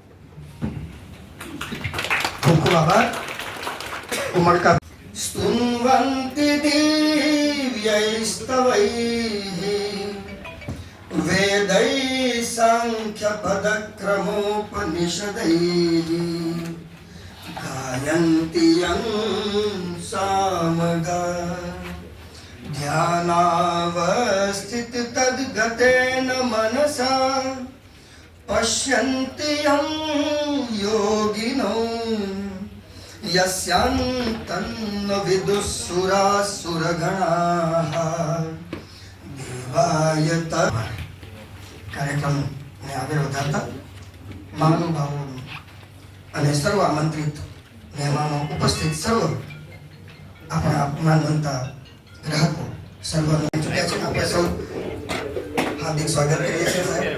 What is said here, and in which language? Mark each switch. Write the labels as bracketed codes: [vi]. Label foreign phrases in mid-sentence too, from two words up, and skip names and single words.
[gu] ખૂબ ખૂબ આભાર. [sa] ઉમળકા સ્તુન્વન્તિ દિવ્યૈસ્તવૈઃ વેદૈઃ સાંખ્યપદક્રમોપનિષદૈઃ ગાયन्ति यं सामगा ध्यानावस्थित तद्गतेन मनसा पश्यन्ति यं योगिनो यस्यान्तन्न विदुःसुरासुरगणाः देवाय [gu] કાર્યક્રમને આગળ વધારતા મહાનુભાવો અને સર્વ આમંત્રિત મહેમાનો, ઉપસ્થિત સર્વ આપણા માનવંતા ગ્રાહકો સર્વને ચૂક્યા છે. આપણે સૌ હાર્દિક સ્વાગત કરીએ છીએ સાહેબ.